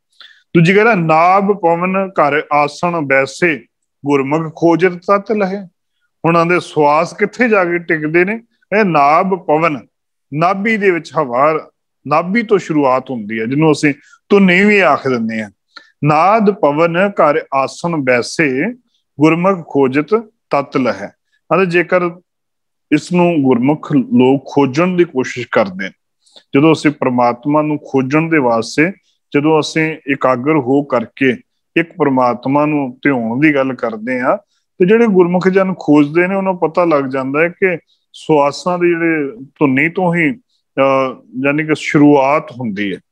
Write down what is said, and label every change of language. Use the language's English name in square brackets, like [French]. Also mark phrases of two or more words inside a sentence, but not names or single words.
[Punjabi] ਦੂਜੀ ਗੱਲ ਨਾਭ ਪਵਨ ਘਰ ਆਸਨ ਬੈਸੇ ਗੁਰਮੁਖ ਖੋਜਤ ਤਤ ਲਹੇ। ਉਨ੍ਹਾਂ ਦੇ ਸ਼ਵਾਸ ਕਿੱਥੇ ਜਾਕੇ ਟਿਕਦੇ ਨੇ? ਨਾਭ ਪਵਨ, ਨਾਭਿ ਦੇ ਵਿਚ ਹਵਾ, ਨਾਭਿ ਤੋ ਸ਼ੁਰੂਆਤ ਹੁੰਦੀ ਹੈ ਜਿਨ੍ਹੋਂ ਅਸੀਂ ਧੁਨੀ ਭੀ ਆਖ ਦਿੰਦੇ ਆ। ਨਾਦ ਪਵਨ ਘਰ ਆਸਨ ਬੈਸੇ ਗੁਰਮੁਖ ਖੋਜਤ ਤਤ ਲਹੇ। ਅਰੇ ਜੇਕਰ ਇਸਨੂੰ ਗੁਰਮੁਖ ਲੋਗ ਖੋਜਣ ਦੀ ਕੋਸ਼ਿਸ਼ ਕਰਦੇ ਨੇ, ਜਦੋਂ ਅਸੀਂ ਪਰਮਾਤਮਾ ਨੂੰ ਖੋਜਣ ਦੇ ਵਾਸਤੇ ਜਦੋਂ ਅਸੀਂ ਏਕਾਗਰ ਹੋ ਕਰਕੇ ਏਕ ਪਰਮਾਤਮਾ ਨੂੰ ਧਿਆਨ ਦੀ ਗੱਲ ਕਰਦੇ ਆ ਤੇ ਜਿਹੜੇ ਗੁਰਮੁਖ ਜਨ ਖੋਜਦੇ ਨੇ ਉਨ੍ਹਾਂ ਨੂੰ ਪਤਾ ਲਗ ਜਾਂਦਾ ਹੈ ਕਿ ਸ਼ਵਾਸਾਂ ਦੀ ਜਿਹੜੇ ਧੁਨੀ ਤੋ ਹੀ ਯਾਨੀ ਕਿ ਸ਼ੁਰੂਆਤ ਹੁੰਦੀ ਹੈ।